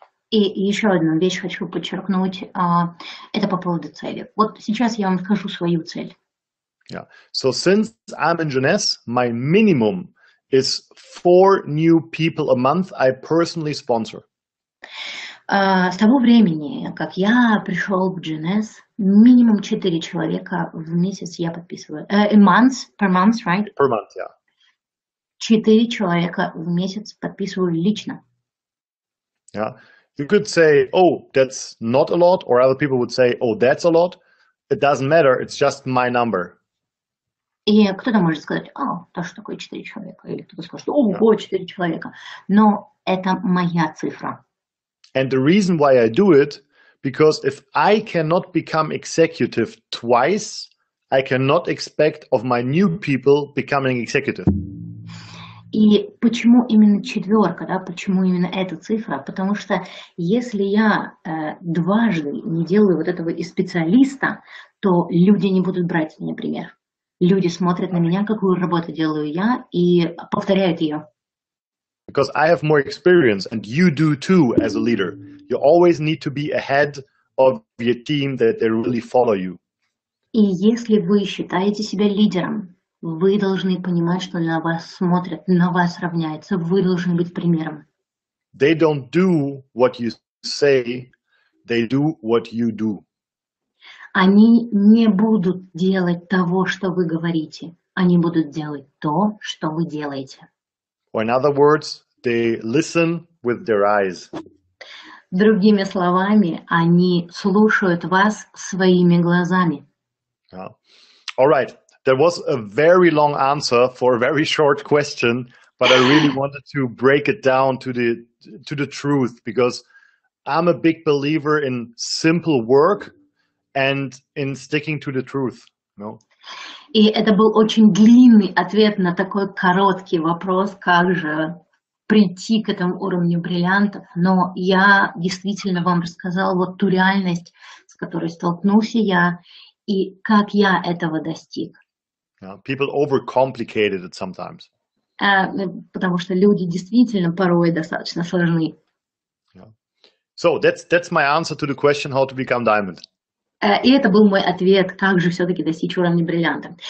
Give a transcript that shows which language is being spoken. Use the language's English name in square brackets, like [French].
[Russian] И еще одну вещь хочу подчеркнуть, это по поводу цели. Вот сейчас я вам скажу свою цель. [English] Yeah. So since I'm in Jeunesse, my minimum is 4 new people a month I personally sponsor. [Russian] С того времени, как я пришел в Jeunesse, минимум 4 человека в месяц я подписываю. [English] Per month, right? Per month, yeah. [Russian] 4 человека в месяц подписываю лично. [English] Yeah. You could say, oh, that's not a lot, or other people would say, oh, that's a lot. It doesn't matter, it's just my number. [Russian] И кто-то может сказать, то что такое 4 человека, или кто-то скажет, ого, 4 человека. Но это моя цифра. [English] And the reason why I do it, because if I cannot become executive twice, I cannot expect of my new people becoming executive. [Russian] И почему именно 4, да, почему именно эта цифра? Потому что если я дважды не делаю вот этого из специалиста, то люди не будут брать меня пример. Люди смотрят на меня, какую работу делаю я, и повторяют ее. [English] Because I have more experience, and you do too as a leader. You always need to be ahead of your team, that they really follow you. [Russian] И если вы считаете себя лидером, вы должны понимать, что на вас смотрят, на вас равняются, вы должны быть примером. [English] They don't do what you say, they do what you do. [Russian] Они не будут делать того, что вы говорите. Они будут делать то, что вы делаете. [English] Or in other words, they listen with their eyes. [Russian] Другими словами, они слушают вас своими глазами. [English] Yeah. All right. That was a very long answer for a very short question, but I really wanted to break it down to the truth, because I'm a big believer in simple work and in sticking to the truth. No? [Russian] И это был очень длинный ответ на такой короткий вопрос, как же прийти к этому уровню бриллиантов. Но я действительно вам рассказала вот ту реальность, с которой столкнулся я, и как я этого достиг. [English] Yeah, people overcomplicated it sometimes. [Russian] Потому что люди действительно порой достаточно сложны. [English] Yeah. So that's my answer to the question how to become diamond. [Russian] И это был мой ответ, как же все-таки достичь уровня бриллианта.